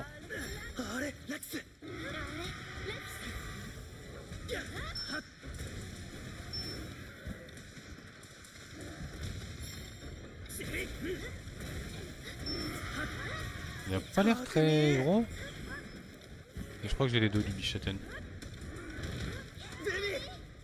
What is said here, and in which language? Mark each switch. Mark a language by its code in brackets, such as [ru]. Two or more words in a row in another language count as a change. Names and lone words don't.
[ja] あれレックス [fr] Il a pas l'air très gros. Et je crois que j'ai les dos du Bichaten. [ja] ベビー